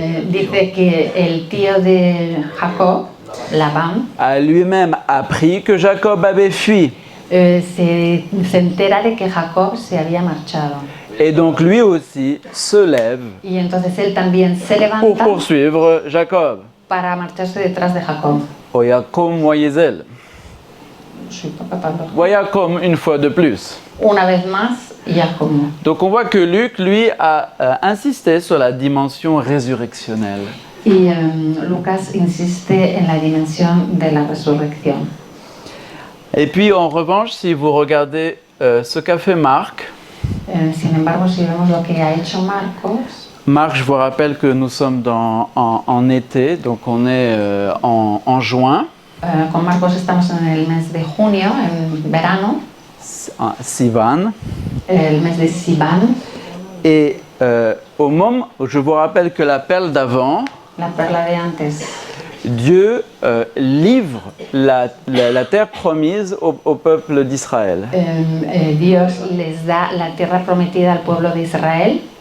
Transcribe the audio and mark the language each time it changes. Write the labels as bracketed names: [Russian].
[Spanish] Dice que el tío de Jacob, Labán, [French] a lui-même appris que Jacob avait fui. [Spanish] se entera de que Jacob se había marchado. [French] Et donc lui aussi se lève [Spanish] Y entonces él también se [French] pour [Spanish] levanta [French] poursuivre Jacob. [Spanish] para marcharse detrás de Jacob. Oyacom Moïsel. Sí, papá Pablo. [French] Oyacom une fois de plus. [Spanish] Una vez más, Jacob. [French] Donc on voit que Luc, lui, a insisté sur la dimension résurrectionnelle. [Spanish] Y Lucas insiste en la dimensión de la resurrección. [French] Et puis en revanche, si vous regardez ce qu'a fait Marc, [Spanish] Sin embargo, si vemos lo que ha hecho Marcos, [French] Marc, je vous rappelle que nous sommes en été, donc on est en juin, [Spanish] con Marcos estamos en el mes de junio, en verano, [French] Sivan. [Spanish] el mes de Sivan. [French] Et au moment où je vous rappelle que la perle d'avant, [Spanish] La perla de antes. [French] Dieu livre la terre promise au peuple d'Israël. [Spanish] Dios les da la tierra prometida al pueblo de Israel,